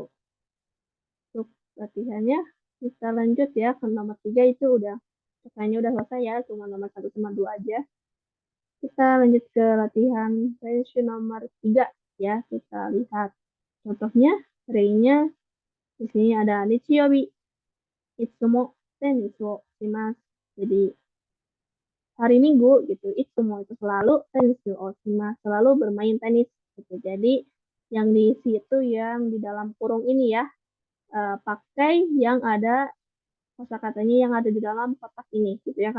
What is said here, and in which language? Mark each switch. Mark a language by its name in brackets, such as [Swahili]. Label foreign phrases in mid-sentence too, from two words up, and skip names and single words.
[Indonesian] Untuk latihannya, kita lanjut ya ke nomor 3 itu udah, cokainya udah selesai ya, cuma nomor 1 sama 2 aja. Kita lanjut ke latihan sesi nomor 3 ya, kita lihat contohnya, hari-nya di sini ada [Japanese] 日曜日、いつもテニスをします. [Indonesian] Jadi hari Minggu gitu, itsumo itu selalu [Japanese] テニスをします, [Indonesian] selalu bermain tenis gitu. Jadi yang diisi itu yang di dalam kurung ini ya, pakai yang ada kosakatanya yang ada di dalam kotak ini gitu ya kan.